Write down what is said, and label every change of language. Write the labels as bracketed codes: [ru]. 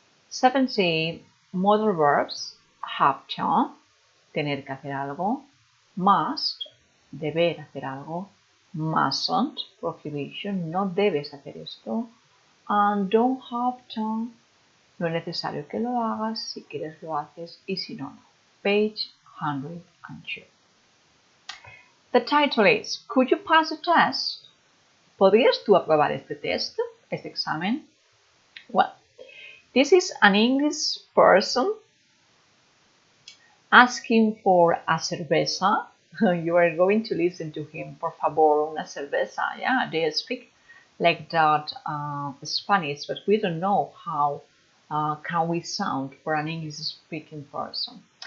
[en] 7C, modal verbs, have to, [es] tener que hacer algo, must, deber hacer algo, [en] mustn't, prohibition, [es] no debes hacer esto, [en] and don't have to, [es] no es necesario que lo hagas, si quieres lo haces y si no, no. [en] Page 102. The title is, could you pass the test? [es] ¿Podrías tú aprobar este test, este examen? [en] Well, this is an English person asking for a cerveza. You are going to listen to him, [es] por favor, una cerveza. [en] Yeah, they speak like that Spanish, but we don't know how can we sound for an English-speaking person.